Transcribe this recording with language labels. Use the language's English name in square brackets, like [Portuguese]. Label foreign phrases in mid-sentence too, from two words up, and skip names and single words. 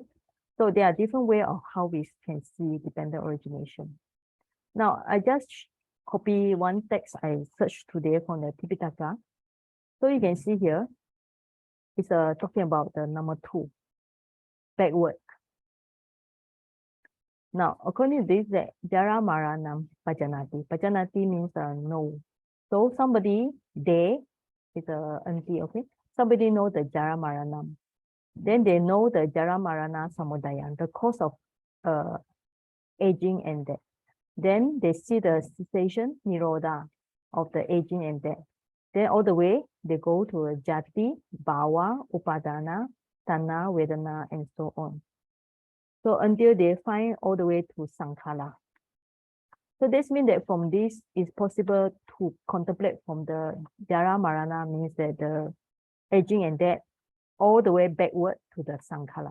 [English] So there are different ways of how we can see dependent origination. Now I just copy one text I searched today from the Tipitaka. So you can see here, it's talking about the number 2, backward. Now, according to this, that [Pali] jara maranam pajanati. [English] Pajanati means no. So somebody, they is a auntie, okay? Somebody know the [Pali] jara maranam. [English] Then they know the [Pali] jara marana samudaya, [English] the cause of aging and death. Then they see the cessation, nirodha, of the aging and death. Then all the way, they go to [Pali] jati, bhava, upadana, tanna, vedana, [English] and so on. So until they find all the way to sankhara. So this means that from this, it's possible to contemplate from the [Pali] jara marana, [English] means that the aging and death, all the way backward to the sankhara.